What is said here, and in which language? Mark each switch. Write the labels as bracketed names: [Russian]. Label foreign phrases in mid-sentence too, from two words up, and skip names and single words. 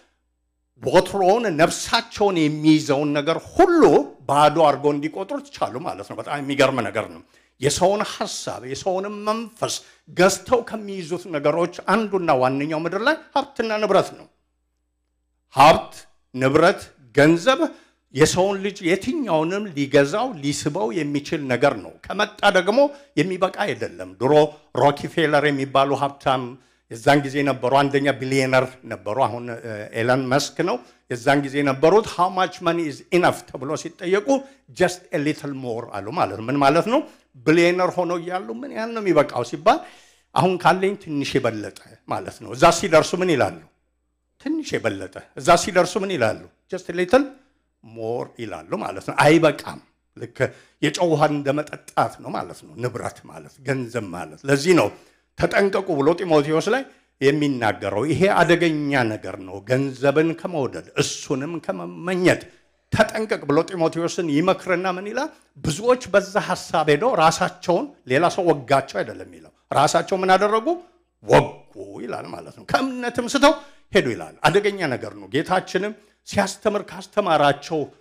[Amharic] ወትሮውን ነፍሳቸውን የሚይዘውን ነገር ሁሉ ባዶ አርጎ እንዲቆጥሩት ቻሉ ማለት ነው በጣም የሚገርም ነገር ነው የሰውን ሐሳብ የሰውን መንፈስ ገዝተው ከሚይዙት ነገሮች አንዱና ዋነኛው ምድር ላይ ሀብትና ንብረት ነው ሀብት ንብረት ገንዘብ የሰውን ልጅ የትኛውንም ሊገዛው ሊስበው የሚችል ነገር ነው ከመጣ ደግሞ የሚበቃ አይደለም ድሮ ሮኪፌለር የሚባሉ ሀብታም የዛን ጊዜ ነበሩ አንደኛ ቢሊዮነር ነበሩ አሁን ኤለን መስክ ነው የዛን ጊዜ ነበሩት [English] how much money is enough [Amharic] ተብሎ ሲጠየቁ [English] just a little more [Amharic] አሉ ማለት ምን ማለት ነው ቢሊዮነር ሆኖ ያሉ ምን ያህል ነው የሚበቃው ሲባል አሁን ካለኝ ትንሽ የበለጠ ማለት ነው እዛ ሲደርሱ ምን ይላሉ ትንሽ የበለጠ እዛ ሲደርሱ ምን ይላሉ [English] just a little more [Amharic] ይላሉ ማለት ነው አይበቃም ልክ የጨው ውሃ እንደመጠጣት ነው ማለት ነው ንብረት ማለት ገንዘብ ማለት ለዚህ ነው ተጠንቀቁ ብሎ ጢሞቴዎስ ላይ የሚናገረው ይሄ አደገኛ ነገር ነው ገንዘብን ከመውደድ እሱንም ከመመኘት ተጠንቀቅ ብሎ ጢሞቴዎስን ይመክርና ምን ይላል ብዙዎች በዛ ሐሳብ ሄደው ራሳቸውን ሌላ ሰው ወጋቸው አይደለም ይላል ራሳቸው ምን አደረጉ ወጉ ይላል ማለት ነው ከእምነትም ስተው ሄዱ ይላል አደገኛ ነገር ነው ጌታችንም ሲያስተምር ካስተማራቸው